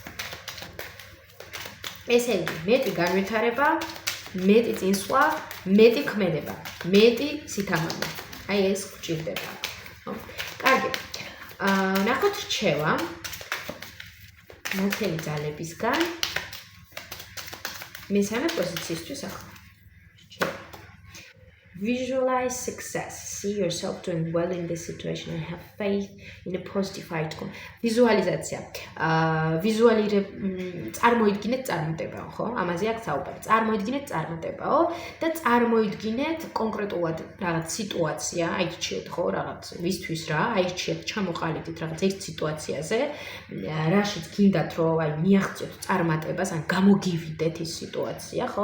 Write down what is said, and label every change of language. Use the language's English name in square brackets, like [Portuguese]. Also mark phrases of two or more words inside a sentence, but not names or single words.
[Georgian] ესე იგი, მეტი განვითარება, მეტი წინსვლა, მეტი ქმედება, მეტი სითამამე. აი ეს გვჭირდება. ხო? კარგი. ნახოთ რჩევა. მოთელი ძალებისგან. მესამე პოზიციისთვის ახლა. [English] Visualize success. See yourself doing well in this situation and have faith in a positive outcome. Visualization. [Georgian] წარმოიდგინეთ წარმატებაო, ხო? ამაზე აქ საუბარი. წარმოიდგინეთ წარმატებაო და წარმოიდგინეთ კონკრეტულად რაღაც სიტუაცია, აიჩიეთ, ხო, რაღაც ვისთვის რა, აიჩიეთ, ჩამოყალიბდით რაღაც ერთ სიტუაციაზე, რაშიც გინდათ, რომ აი მიაღწიოთ წარმატებას, ან გამოგივიდეთ ის სიტუაცია, ხო?